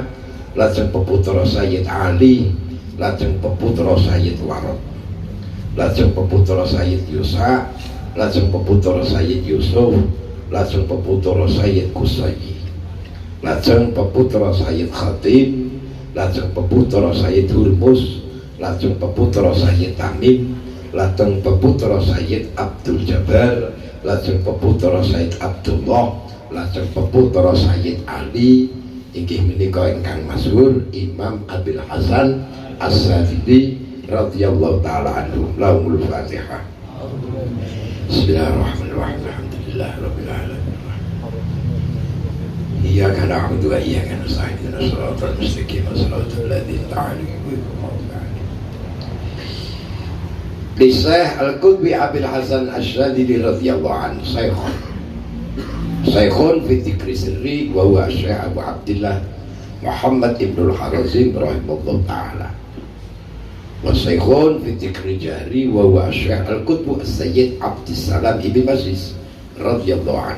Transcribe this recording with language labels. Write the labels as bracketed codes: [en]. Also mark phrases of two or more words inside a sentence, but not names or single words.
[jv] lajeng peputra Sayyid Ali, lajeng peputra Sayyid Warad, lajeng peputra Sayyid Yusa, lajeng peputra Sayyid Yusuf, lajeng peputra Sayyid Qusay, lajeng peputra Sayyid Khatim, lajeng peputra Sayyid Hurmus, lajeng peputra Sayyid Tamim, lajeng peputra Sayyid Abdul Jabbar, lajeng peputra Sayyid Abdullah, lajeng peputra Sayyid Ali. Inggih menika ingkang masyhur Imam Abil Hasan As-Sadili [ar] رضي الله تعالى عنه. لهم الفاتحة. بسم الله الرحمن الرحيم. الحمد لله رب العالمين. إياك نعبد وإياك نستعين اهدنا الصراط المستقيم صراط الذين أنعمت عليهم. لشيخ القطب أبي الحسن الشاذلي رضي الله عنه شيخ في ذكر السر وهو شيخ أبو عبد الله محمد ابن الحرازم رحمه الله تعالى. وشيخ في ذكر الجهر وهو شيخ القطب السيد عبد السلام ابن مشيش رضي الله عنه.